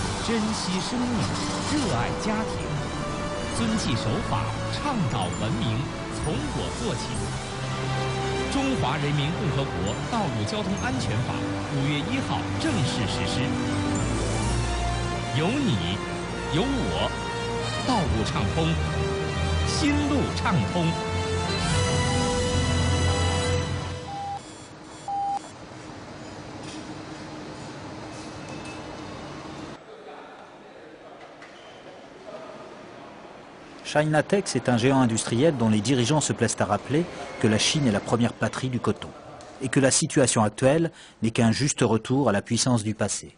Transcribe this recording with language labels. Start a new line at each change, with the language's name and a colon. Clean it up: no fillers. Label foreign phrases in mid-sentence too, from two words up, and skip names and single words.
Chinese: 珍惜生命，热爱家庭，遵纪守法，倡导文明，从我做起。中华人民共和国道路交通安全法5月1号正式实施。有你，有我，道路畅通，心路畅通。
French: Chinatex est un géant industriel dont les dirigeants se plaisent à rappeler que la Chine est la première patrie du coton et que la situation actuelle n'est qu'un juste retour à la puissance du passé.